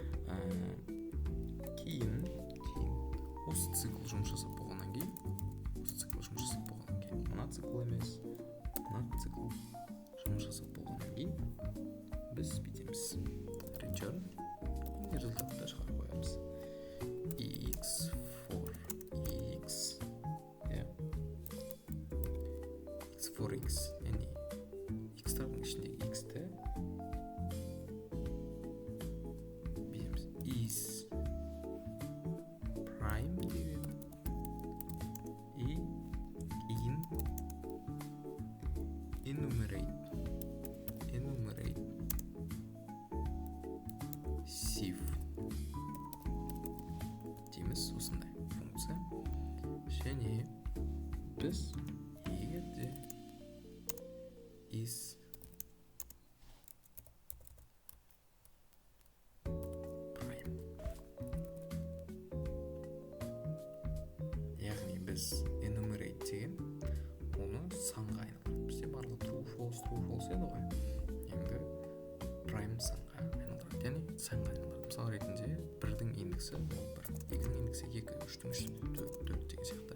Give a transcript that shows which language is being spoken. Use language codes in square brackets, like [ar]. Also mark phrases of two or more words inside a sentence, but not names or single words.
[kk] Кейін осы цикл жұмыс жасап болғаннан кейін, мына цикл емес, мына цикл жұмыс жасап болғаннан кейін біз бүйтеміз. Return результатты шығарып қоямыз. [en] X for X, X for X, [kk] яғни X-тардың ішіндегі X-ті бүйтеміз. [en] Is prime [kk] деген и [en] enumerate sieve [kk] дейміз. Осындай функция. Және біз егер де [en] is prime, [kk] яғни біз enumerate деген оны санға айналдырады. Бізде барлығы [en] true false [kk] еді ғой. Енді prime санға айналдырады. Яғни санға айналдырады. Мысал ретінде 1-дің индексі 1, 2-дің индексі 2, 3-дің 4 деген сияқты.